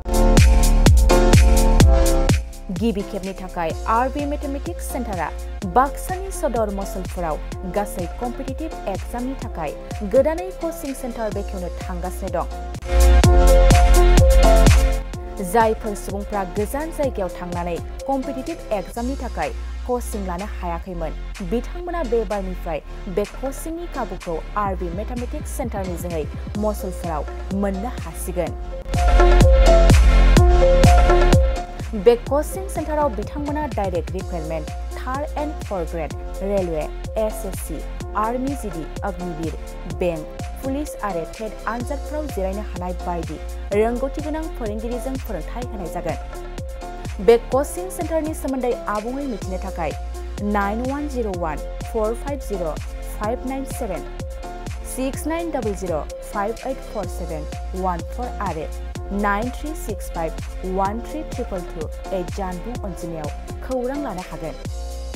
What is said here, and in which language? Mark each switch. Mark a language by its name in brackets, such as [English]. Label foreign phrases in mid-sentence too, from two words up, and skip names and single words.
[Bodo] गिबि खेबनि थाखाय आरबि मेथमेटिक्स सेन्टारा बाक्सानि सदर मसलपुराव गासै [English] competitive exam [Bodo] थाखाय गोदानै [English] coaching centre [Bodo] बेखेवनो थांगासिनो दं जायफोर सुबुंफ्रा गोजान जायगायाव थांनानै [English] competitive exam [Bodo] थाखाय कोचिं लानो हायाखैमोन बिथांमोना बे बारनिफ्राय बे कोचिंनि खाबुखौ आरबि मेथमेटिक्स सेन्टारनि जोहै मसलपुराव मोननो हासिगोन [English] बे coaching centre बिथांमोना direct recruitment 3rd and 4th grade railway SSC army GD Agniveer bank police [Bodo] आरो टेट आनजादफोराव जिरायनो हानाय बायदि रोंगौथि गोनां फोरोंगिरिजों फोरोंथाय होनाय जागोन बे [English] coaching centre [Bodo] सोमोन्दै आबुङै मिथिनो थाखाय 9101 450 597 6900 5847 14 आरो 9365 1322 जानबुं अनजिमायाव खौरां लानो हागोन